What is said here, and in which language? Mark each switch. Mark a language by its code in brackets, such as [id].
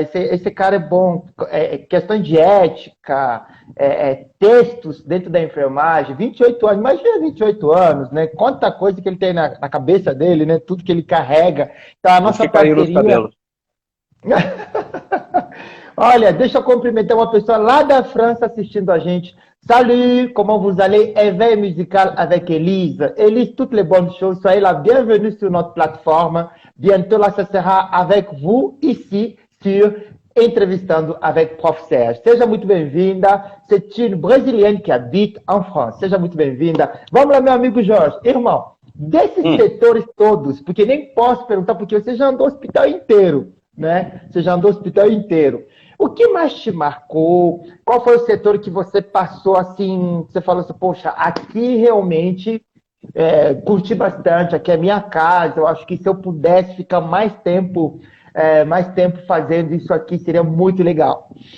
[pt] Esse cara é bom. Questão de ética, textos dentro da enfermagem. 28 anos, imagina 28 anos, né? Quanta coisa que ele tem na cabeça dele, né? Tudo que ele carrega. Então, a Tudo nossa que caiu nos parceria. cabelos. Olha, deixa eu cumprimentar uma pessoa lá da França assistindo a gente. [fr] Salut, comment vous allez? Éveil musical avec Elise. Elise, toutes les bonnes choses. Soyez la bienvenue sur notre plateforme. Bientôt, là, ça sera avec vous ici sur Entrevistando avec Prof. Serge. [pt] Seja muito bem-vinda. [fr] C'est une brésilienne qui habite en France. [pt] Seja muito bem-vinda. Vamos lá, meu amigo Jorge. Irmão, desses setores todos, porque nem posso perguntar, porque você já andou o hospital inteiro, né? Você já andou o hospital inteiro. O que mais te marcou? Qual foi o setor que você passou assim, você falou assim, poxa, aqui realmente curti bastante, aqui é minha casa, eu acho que se eu pudesse ficar mais tempo fazendo isso aqui, seria muito legal.